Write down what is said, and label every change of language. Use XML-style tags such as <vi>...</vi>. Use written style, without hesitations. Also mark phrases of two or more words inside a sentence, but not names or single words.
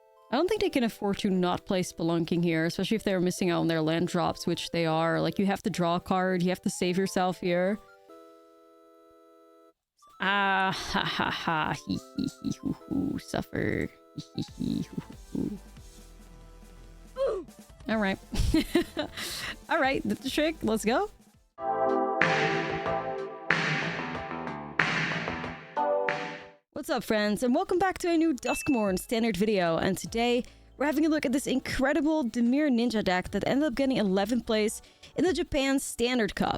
<en>I don't think they can afford to not play Spelunking here, especially if they're missing out on their land drops, which they are. Like, you have to draw a card, you have to save yourself here. Ah, ha ha ha, hee hee hee hoo hoo, suffer, hee hee hee hoo hoo hoo. Alright. Alright, that's the trick, let's go. What's up, friends, and welcome back to a new Duskmourn standard video. And today we're having a look at this incredible Dimir Ninja deck that ended up getting 11th place in the Japan Standard Cup.</en>